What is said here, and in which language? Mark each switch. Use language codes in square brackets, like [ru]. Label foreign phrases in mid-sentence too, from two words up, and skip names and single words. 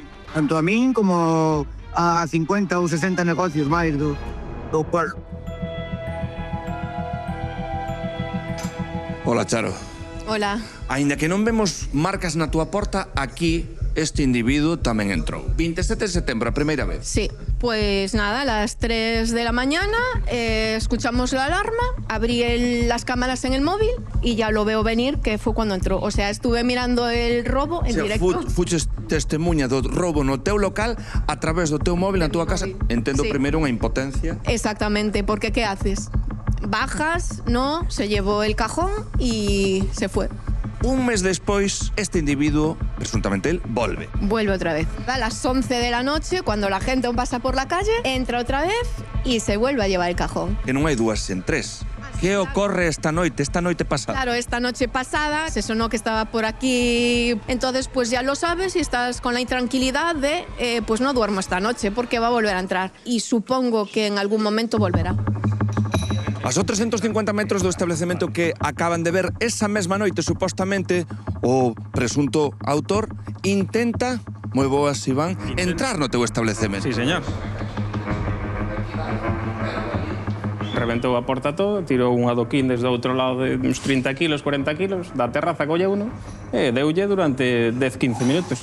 [gl] Tanto a min como a 50 ou 60 negocios máis do pueblo. Hola, Charo. [es] Hola. [gl] Aínda que non vemos marcas na túa porta, aquí este individuo tamén entrou. 27 de setembro, a primeira vez. [es] Sí, pues nada, a las 3 de la mañana escuchamos la alarma, abrí las cámaras en el móvil y ya lo veo venir, que fue cuando entró. O sea, estuve mirando el robo en directo. [gl] Fuches testemunha do robo no teu local a través do teu móvil na túa casa. Entendo [es] Sí. [gl] primeiro unha impotencia. [es] Exactamente, porque ¿qué haces? Bajas, no, se llevó el cajón y se fue. [gl] Un mes despois, este individuo, presuntamente él, volve. [es] Vuelve otra vez. A las 11 de la noche, cuando la gente pasa por la calle, entra otra vez y se vuelve a llevar el cajón. [gl] Que non hai dúas sen tres. Que ocorre esta noite pasada? [es] Claro, esta noche pasada se sonó que estaba por aquí. Entonces, pues ya lo sabes y estás con la intranquilidad de, pues no duermo esta noche porque va a volver a entrar. Y supongo que en algún momento volverá. [gl] A só 350 metros do establecemento que acaban de ver esa mesma noite, supostamente, o presunto autor intenta, moi boas, Iván, entrar no teu establecemento. [es] Sí, señor. [gl] Reventou a porta todo, tirou un adoquín desde o outro lado de uns 30 kilos, 40 kilos, da terraza colle uno, e deulle durante 10-15 minutos.